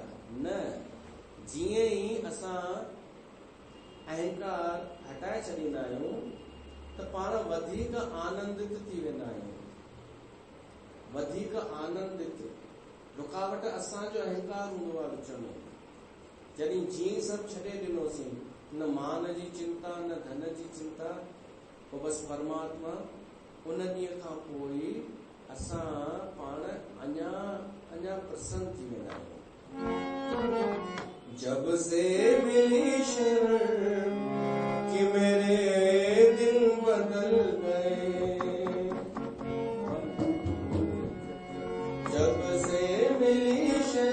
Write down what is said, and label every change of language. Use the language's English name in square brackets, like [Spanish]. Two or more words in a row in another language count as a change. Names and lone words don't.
[Sindhi] न, जीअं ई असां अहंकार हटाए छॾींदा आहियूं त पाण वधीक आनंदित थी वेंदा आहियूं, वधीक आनंदित। रुकावट असांजो अहंकार हूंदो आहे विच में। जॾहिं जीअं सभु छॾे ॾिनोसीं, न मान जी चिंता न धन जी चिंता, पोइ बसि परमात्मा, उन ॾींहं खां पोइ असां पाण अञा प्रसन्न थी वेंदा आहियूं। [Hindi] जब से मिली शरण कि मेरे दिन बदल गए, जब से मिली